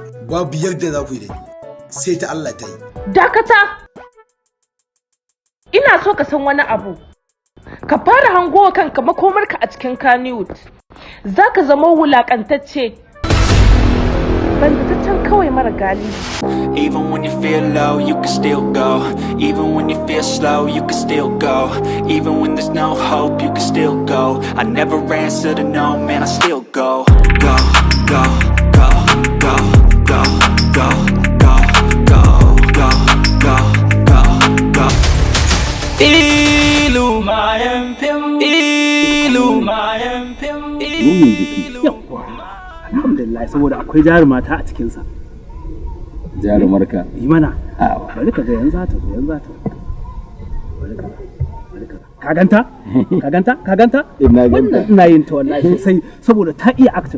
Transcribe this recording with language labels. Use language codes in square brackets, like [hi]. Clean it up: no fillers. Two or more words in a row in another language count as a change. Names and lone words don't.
[ha] Babu yadda za ku yi da ni sai ta Allah ta yi. Dakata! Ina so ka san wani abu. Ka fara hangowa kanka makomarka a cikin Kannywood. Za ka zama wulaƙantacce. Banzataccen kawai mara galibi. [en] Even when you feel low, you can still go. Even when you feel slow, you can still go. Even when there's no hope, you can still go. I never answer to no, man, I still go. Go, go, go, go, go, go, go, go, go, go, go, go. Illuminayan pim, illuminayan pim, [ha] Alhamdulillah saboda akwai jarumata a cikinsa. Jarumarka? Yi mana. Bari ka ga yanzu ta zo yanzu ta. Bari ka. Ka ganta? Ka ganta? Ka ganta? Ina ganta. Ina yin ta wallahi sosai saboda ta iya acting.